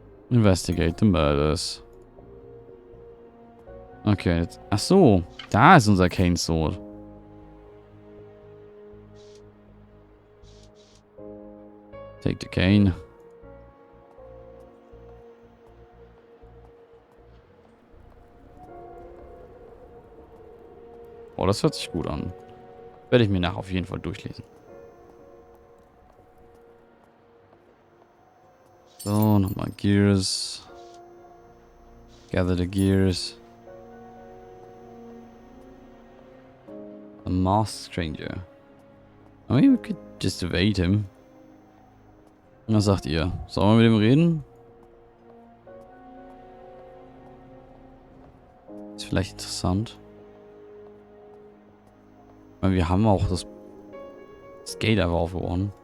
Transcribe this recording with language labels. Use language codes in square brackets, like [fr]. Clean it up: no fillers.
[en] Investigate the murders. [de] Okay, jetzt, ach so, da ist unser Cane Sword. [en] Take the cane. [de] Oh, das hört sich gut an. Werde ich mir nachher auf jeden Fall durchlesen. So, nochmal [en] Gears. Gather the Gears. A masked stranger. I mean, we could just evade him. [de] Was sagt ihr? Sollen wir mit ihm reden? Ist vielleicht interessant. Weil wir haben auch das Gate einfach aufgeworfen.